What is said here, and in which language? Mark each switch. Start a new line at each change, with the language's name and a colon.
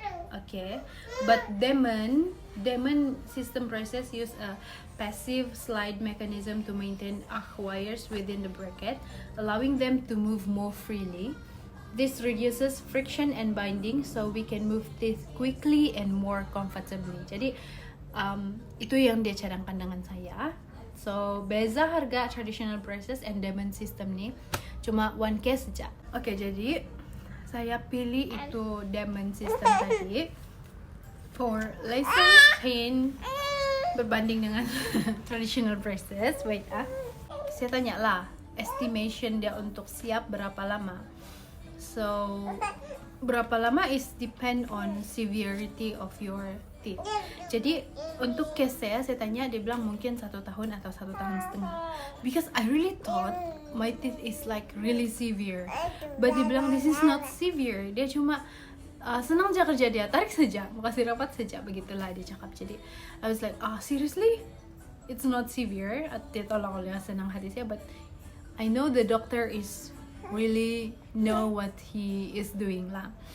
English: Okay, but Demon system braces use a passive slide mechanism to maintain wires within the bracket, allowing them to move more freely. This reduces friction and binding, so we can move teeth quickly and more comfortably.
Malay: Jadi itu yang dia cadangkan dengan saya. So beza harga
English: traditional braces and Demon system
Malay: ni cuma 1K saja. Okay, jadi saya pilih itu Demon system tadi
English: for lesser pain
Malay: berbanding dengan traditional braces. Wait saya tanya lah estimation dia untuk siap berapa lama.
English: So
Malay: berapa lama
English: is depend on severity of your teeth.
Malay: Jadi untuk case saya tanya, dia bilang mungkin 1 tahun atau 1 tahun setengah.
English: Because I really thought my teeth is like really severe, but
Malay: dia bilang
English: this is not severe.
Malay: Dia cuma senang je kerja dia, tarik saja, mau kasih rapat saja, begitulah dia cakap. Jadi
English: I was like, seriously? It's not severe?
Malay: Dia tolong oleh senang hati saya,
English: but I know the doctor is really know what he is doing lah.